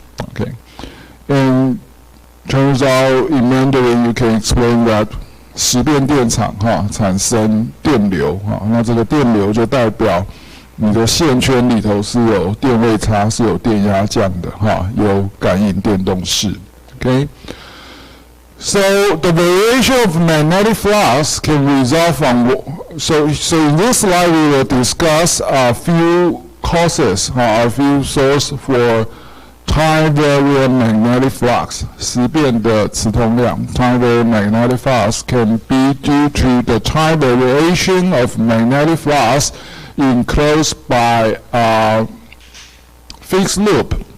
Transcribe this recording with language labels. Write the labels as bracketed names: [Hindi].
[English] Okay, and turns out in Mandarin you can explain that [Chinese] 时变电场产生电流那这个电流就代表你的线圈里头是有电位差，是有电压降的哈，有感应电动式。 [English] Okay. So the variation of magnetic flux can result from so in this slide we will discuss a few causes, a few sources for time varying magnetic flux. [Chinese] 时变的磁通量 [English] time varying magnetic flux can be due to the time variation of magnetic flux enclosed by a fixed loop.